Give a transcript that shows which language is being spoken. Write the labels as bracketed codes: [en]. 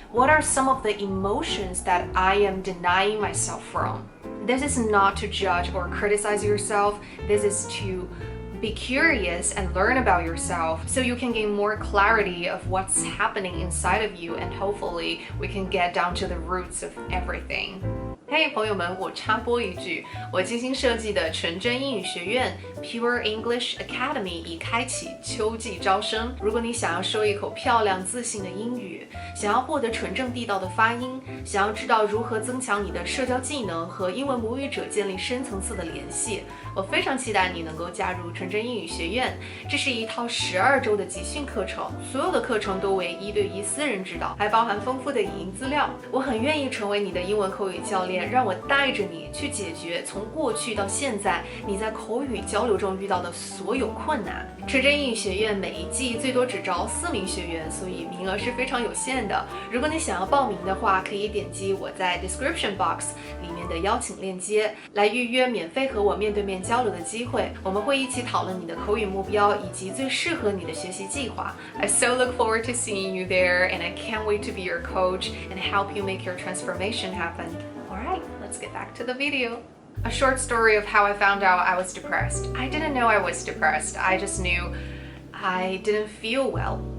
[en] What are some of the emotions that I am denying myself from? This is not to judge or criticize yourself. This is to be curious and learn about yourself so you can gain more clarity of what's happening inside of you, and hopefully we can get down to the roots of everything. [zh] 嘿，朋友们，我插播一句，我精心设计的纯真英语学院 Pure English Academy 已开启秋季招生。如果你想要说一口漂亮自信的英语，想要获得纯正地道的发音，想要知道如何增强你的社交技能和英文母语者建立深层次的联系，我非常期待你能够加入纯真英语学院。这是一套12周的集训课程，所有的课程都为1对1私人指导，还包含丰富的影音资料。我很愿意成为你的英文口语教练，让我带着你去解决从过去到现在你在口语交流中遇到的所有困难。纯真英语学院每一季最多只招4名学员，所以名额是非常有限的。如果你想要报名的话，可以点击我在 [en] description box [zh] 里面的邀请链接来预约免费和我面对面交流的机会。我们会一起讨论你的口语目标以及最适合你的学习计划。 [en] I so look forward to seeing you there, and I can't wait to be your coach and help you make your transformation happen. Alright, let's get back to the video. A short story of how I found out I was depressed. I didn't know I was depressed. I just knew I didn't feel well.